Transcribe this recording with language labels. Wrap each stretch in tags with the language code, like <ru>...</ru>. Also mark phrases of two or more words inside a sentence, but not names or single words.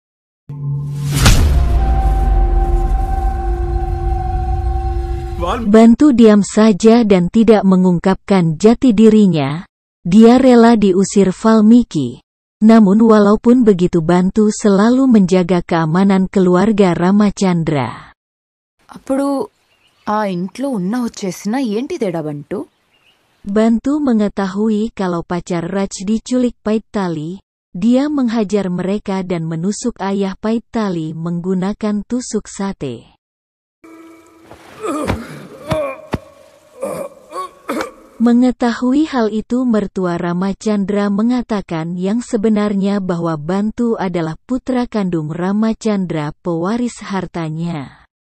<id>Bantu diam saja dan tidak mengungkapkan jati dirinya. Dia rela diusir Valmiki. Namun walaupun begitu Bantu selalu menjaga keamanan keluarga Ramachandra.</id> <te>అప్పుడు ఆ ఇంట్లో ఉన్న వచ్చేసిన ఏంటి తేడా బంటు?</te> <id>Bantu mengetahui kalau pacar Raj diculik Paitali. Dia menghajar mereka dan menusuk ayah Paitali menggunakan tusuk sate. Mengetahui hal itu mertua Ramachandra mengatakan yang sebenarnya bahwa Bantu adalah putra kandung Ramachandra, pewaris hartanya.</id>